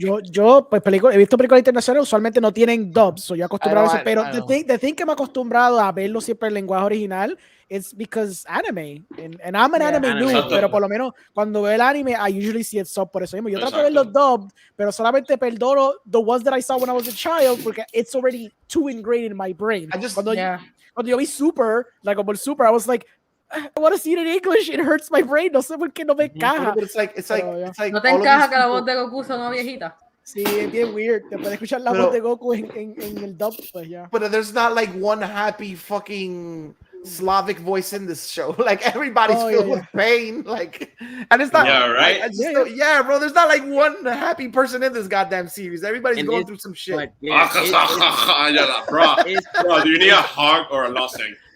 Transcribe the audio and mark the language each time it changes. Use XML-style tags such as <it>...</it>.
<es>yo pues he visto películas internacionales, usualmente no tienen dubs, so yo acostumbrado a eso, pero the thing que me he acostumbrado a verlo siempre en lenguaje original</es> <en>it's because anime, and I'm an anime noob,</en> <es>pero por lo menos cuando veo el anime</es> <en>I usually see it sub</en> <es>por eso mismo. Yo trato de verlos dubbed, pero solamente perdono</es> <en>the ones that I saw when I was a child porque it's already too ingrained in my brain.</en> <es>Cuando yo vi Super, like como el Super,</es> <en>I was like, I want to see it in English. It hurts my brain.</en> <es>No sé por qué no me encaja.</es> <en>It's like</en> <es>¿No te encaja que la voz de Goku sea una viejita? Sí, es bien weird. Te puedes escuchar la voz de Goku en el dub, pues ya.</es> <en>But there's not like one happy fucking Slavic voice in this show. Like everybody's filled with pain. Like, and it's not. Yeah, right. Bro. There's not like one happy person in this goddamn series. Everybody's going through some shit. Bro, do you need a hug or a lozenge?</en>